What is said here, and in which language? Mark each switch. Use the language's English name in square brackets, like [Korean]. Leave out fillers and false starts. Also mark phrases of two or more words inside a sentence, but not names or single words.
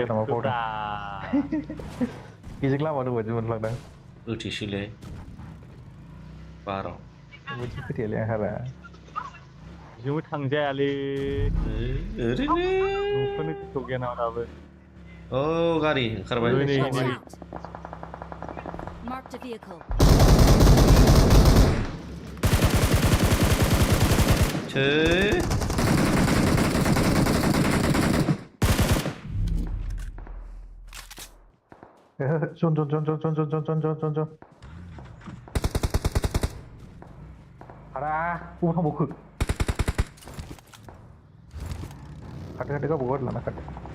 [Bodo] थांगोन नामा बावदों गेजेर लामा दं बायदि मोनलांदों होथेसैलै बाराव बिदि खोथायालै आंहारा बिजोंबो थांजायालै ओरैनो न'खौनो गोसोआव गैया नामा दाबो औ गारि ओंखारबाय नै [English] Watch out! Marked a vehicle. [Bodo] जन हारा बबाव थांबावखो खारदो गावबागाव गारि लाना खारदो